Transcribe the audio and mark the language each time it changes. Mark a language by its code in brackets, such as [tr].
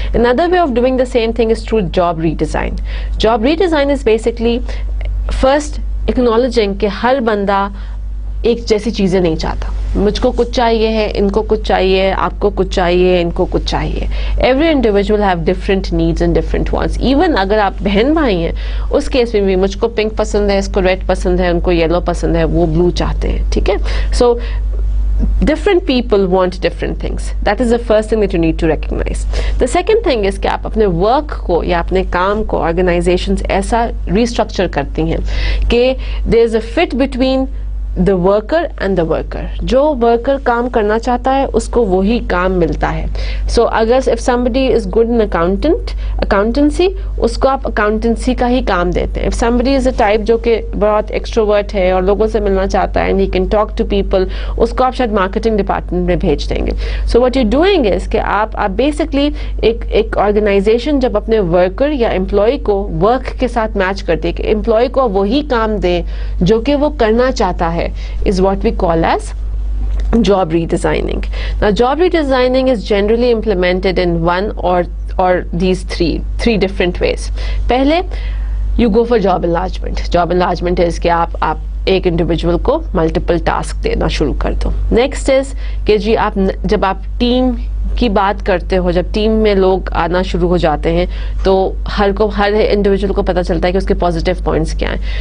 [en] Another way of doing the same thing is through job redesign. Job redesign is basically first acknowledging [ur] کہ ہر بندہ ایک جیسی چیزیں نہیں چاہتا. مجھ کو کچھ چاہیے ہے، ان کو کچھ چاہیے، آپ کو کچھ چاہیے، ان کو کچھ چاہیے. [en] Every individual have different needs and different wants. [ur] Even اگر آپ بہن بھائی ہیں اس کیس میں بھی مجھ کو پنک پسند ہے، اس کو ریڈ پسند ہے، ان کو یلو پسند ہے، وہ بلو چاہتے ہیں. ٹھیک ہے. [en] So different people want different things. That is the first thing that you need to recognize. The second thing is [ur] کہ آپ اپنے ورک کو یا اپنے کام کو آرگنائزیشنز ایسا ریسٹرکچر کرتی ہیں کہ [en] there is a fit between the worker and the worker. [ur] جو ورکر کام کرنا چاہتا ہے اس کو وہی کام ملتا ہے. سو اگر [en] if somebody is good in accountancy [ur] اس کو آپ اکاؤنٹنسی کا ہی کام دیتے ہیں. [en] If somebody is a type [ur] جو کہ بہت ایکسٹروورٹ ہے اور لوگوں سے ملنا چاہتا ہے [en] and he can talk to people، [ur] اس کو آپ شاید مارکیٹنگ ڈپارٹمنٹ میں بھیج دیں گے. [en] So what you're doing is [ur] کہ آپ بیسکلی ایک آرگنائزیشن جب اپنے ورکر یا امپلائی کو ورک کے ساتھ میچ کرتی ہے کہ امپلائی کو وہی کام دے جو کہ وہ کرنا چاہتا ہے، [en] is what we call as job redesigning. Now job redesigning is generally implemented in one or these three different ways. [ur] پہلے [en] you go for job enlargement. Job enlargement is [ur] کہ آپ ایک انڈیویجول کو ملٹیپل ٹاسک دینا شروع کر دو. Next is کہ جی جب آپ ٹیم کی بات کرتے ہو, جب ٹیم میں لوگ آنا شروع ہو جاتے ہیں تو ہر انڈیویجول کو پتہ چلتا ہے کہ اس کے پازیٹیو پوائنٹس کیا ہیں.